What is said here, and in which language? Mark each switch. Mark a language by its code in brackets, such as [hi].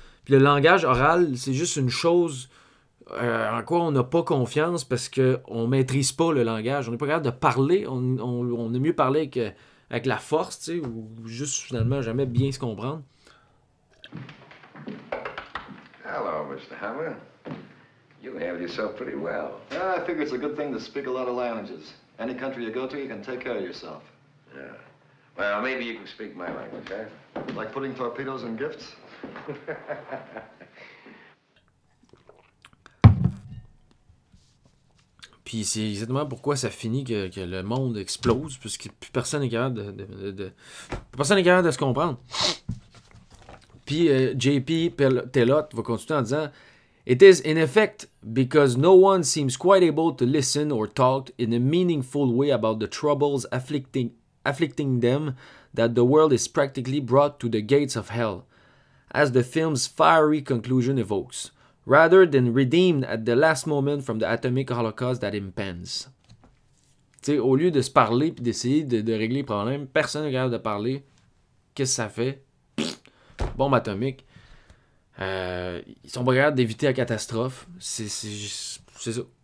[fr] Puis le langage oral, c'est juste une chose... en quoi on n'a pas confiance parce qu'on ne maîtrise pas le langage. On n'est pas capable de parler. On est mieux parler avec la force, tu sais, ou juste finalement jamais bien se comprendre. [en] Hello, Mr. Hammer. You handled yourself pretty well. I figure it's a good thing to speak a lot of languages. Any country you go to, you can take care of yourself. Yeah. Well, maybe you can speak my language, eh? Like putting torpedoes in gifts? [fr] Puis c'est exactement pourquoi ça finit que le monde explose, puisque plus personne n'est capable personne n'est capable de se comprendre. Puis J.P. [en] Telote [fr] va continuer en disant [en] « It is in effect because no one seems quite able to listen or talk in a meaningful way about the troubles afflicting them that the world is practically brought to the gates of hell, as the film's fiery conclusion evokes. Rather than redeemed at the last moment from the atomic holocaust that impends. [fr] » Tu sais, au lieu de se parler et d'essayer de régler les problèmes, personne n'est capable de parler. Qu'est-ce que ça fait? Bombe atomique. Ils sont pas capables d'éviter la catastrophe. C'est ça.